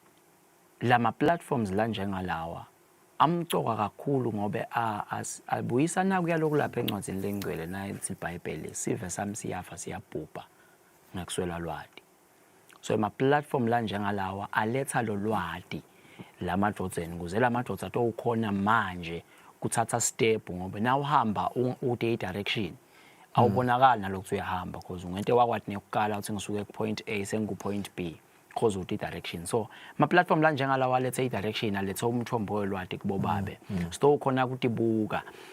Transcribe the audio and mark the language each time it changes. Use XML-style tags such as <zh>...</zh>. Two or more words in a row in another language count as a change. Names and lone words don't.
<ss>lama platforms la njengalawa amcoka kakhulu ngobe abuyisana kuyaloko lapha encwadzini lengcwele naye ithi iBhayibheli sive sami siyafa siyabhubha ngakuswela lwadi so ama platform la njengalawa aletha lo lwadi lamadodzeni kuze lamadoda atokhona manje kuthatha step ngoba na uhamba ude direction awubonakala nalokho uyahamba because ungente wakwathi nekukala uthi ngisuke ku</ss> <en>point A</en> <ss>sengu</ss> <en>point B</en> <ss>because ude direction so ama platform la njengalawa lethe direction alethe umthombo welwadi kubo babe sto khona ukuthi buka</ss>